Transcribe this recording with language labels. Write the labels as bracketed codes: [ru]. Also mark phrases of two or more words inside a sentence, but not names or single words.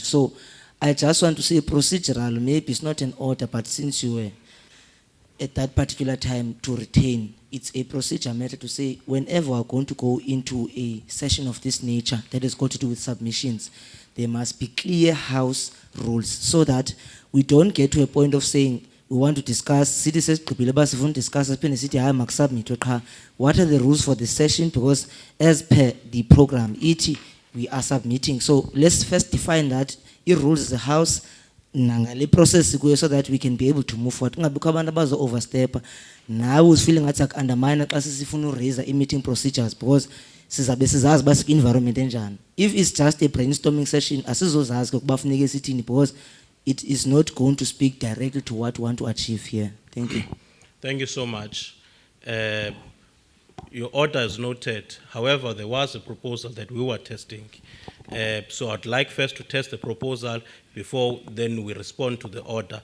[en] So I just want to say procedural, maybe it's not an order, but since you were at that particular time to retain, it's a procedure matter to say whenever we're going to go into a session of this nature that is got to do with submissions, there must be clear House rules so that we don't get to a point of saying we want to discuss, city says, discuss, what are the rules for the session, because as per the program, we are submitting. So let's first define that, rules of the House, nangale process so that we can be able to move forward. [xh] Kungabikho abantu abazo overstep. [en] Now who's feeling like undermine [xh] xa sifuna [en] raise meeting procedures, because [xh] sizabe sizazi [en] basic environment enjani. If it's just a brainstorming session, [xh] asizozazi ukuba funeke sithini, [en] because it is not going to speak directly to what we want to achieve here. Thank you. Thank you so much. Your order is noted. However, there was a proposal that we were testing. So I'd like first to test the proposal before then we respond to the order.